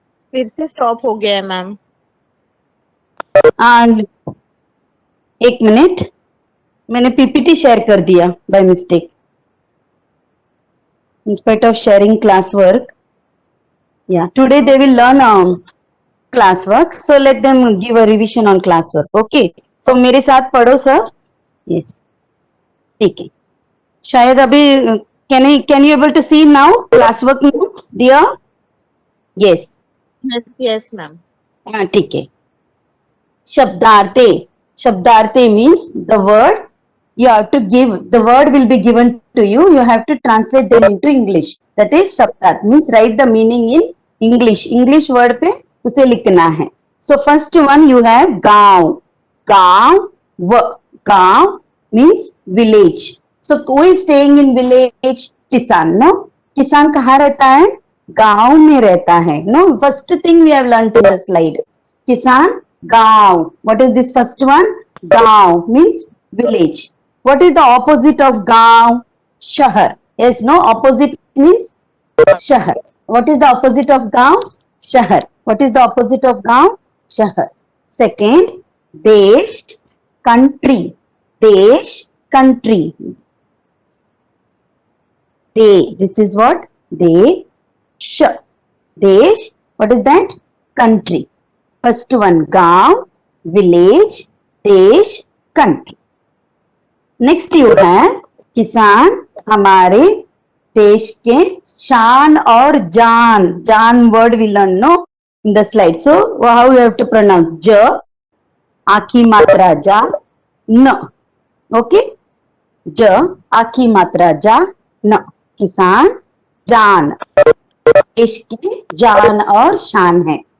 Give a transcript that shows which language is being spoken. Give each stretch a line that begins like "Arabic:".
Hindi: फिर से स्टॉप हो गया है मैम.
English: And 1 minute.
Hindi: मैंने PPT शेयर कर दिया
English: by mistake. In spite of sharing classwork. Yeah. Today they will learn classwork. So let them give a revision on classwork. Okay.
Hindi: So मेरे साथ पढ़ो सब. Yes. ठीक है. शायद अभी
English: can you able to see now classwork notes dear? Yes. Yes, yes, ma'am.
Hindi: हाँ ठीक है. शब्दार्थे.
English: शब्दार्थे means the word you have to give. The word will be given to you. You have to translate them into English. That is शब्दार्थ means write the meaning in English. English word
Hindi: पे उसे लिखना है.
English: So first one you have गांव.
Hindi: गांव.
English: गांव means village. So who is staying in village?
Hindi: किसान. No? किसान कहाँ रहता है? गांव में रहता है. No?
English: First thing we have learned in the slide. किसान गांव. What is this first one? गांव means village. What is the opposite of गांव? शहर. Yes, no? Opposite means शहर. What is the opposite of गांव?
Hindi: शहर.
English: What is the opposite of गांव?
Hindi: शहर.
English: Second, देश, country. देश, country. This is what? देश. देश. What is that? Country. First one, गांव, village, देश, country. Next you have
Hindi: किसान हमारे देश के शान और जान.
English: जान word we learn no in the slide. So how you have to pronounce?
Hindi: j, आखी मात्रा जा, न. Okay? j, आखी मात्रा जा, न. किसान जान. देश की जान और शान है.